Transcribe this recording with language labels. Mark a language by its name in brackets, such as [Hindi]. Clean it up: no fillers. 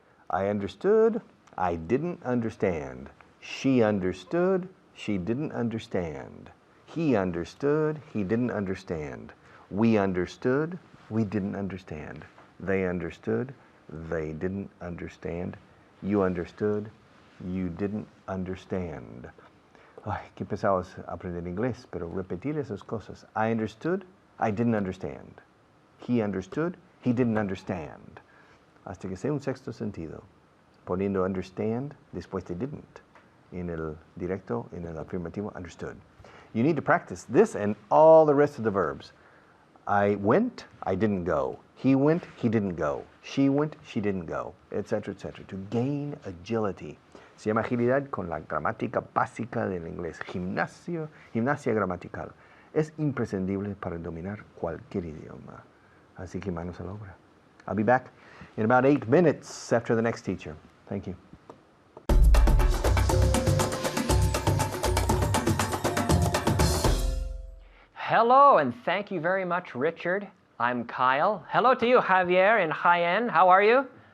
[English] I understood, I didn't understand. She understood, she didn't understand. He understood, he didn't understand. We understood, we didn't understand. They understood, they didn't understand. You understood, you didn't understand. [Spanish] Ay, qué pesado es aprender inglés, pero repetir esas cosas. [English] I understood, I didn't understand. He understood, he didn't understand. [Spanish] Hasta que sea un sexto sentido, poniendo understand después de didn't. In el directo, in el afirmativo, [English] understood. You need to practice this and all the rest of the verbs. I went, I didn't go. He went, he didn't go. She went, she didn't go, etc., etc. To gain agility. [Spanish] Se llama agilidad con la gramática básica del inglés. Gimnasia gramatical. Es imprescindible para dominar cualquier idioma. Así que manos a la obra. [English] I'll be back in about 8 minutes after the next teacher. Thank you. Hello, and thank you very much, Richard. I'm Kyle. Hello to you, Javier in Jaén. How are you?